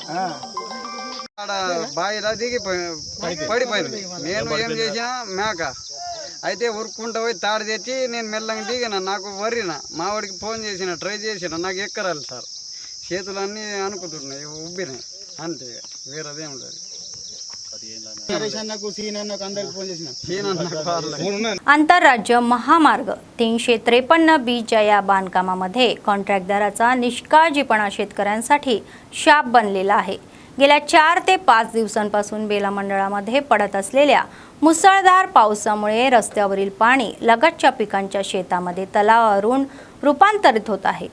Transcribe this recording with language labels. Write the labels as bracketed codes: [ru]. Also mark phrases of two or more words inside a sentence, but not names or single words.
[te] ఆడ బావిలా దిగి పడిపోయింది. నేను ఏం చేసినా మేక అయితే ఉరుక్కుంటూ పోయి తాడు తెచ్చి నేను మెల్లంగా దిగిన. నాకు వర్రిన మావాడికి ఫోన్ చేసిన, ట్రై చేసిన, నాకు ఎక్కరాలి సార్. చేతులన్నీ అనుకుతున్నాయి, ఉబ్బినాయి, అంతే, వేరేదేం లేదు. [mr] आंतरराज्य महामार्ग 353B च्या या बांधकामामध्ये कॉन्ट्रॅक्टदाराचा निष्काळजीपणा शेतकऱ्यांसाठी शाप बनलेला आहे. गेल्या 4 ते 5 दिवसांपासून बेला मंडळामध्ये पडत असलेल्या मुसळधार पावसामुळे रस्त्यावरील पाणी लगतच्या पिकांच्या शेतामध्ये तलावावरून रूपांतरित होत आहे.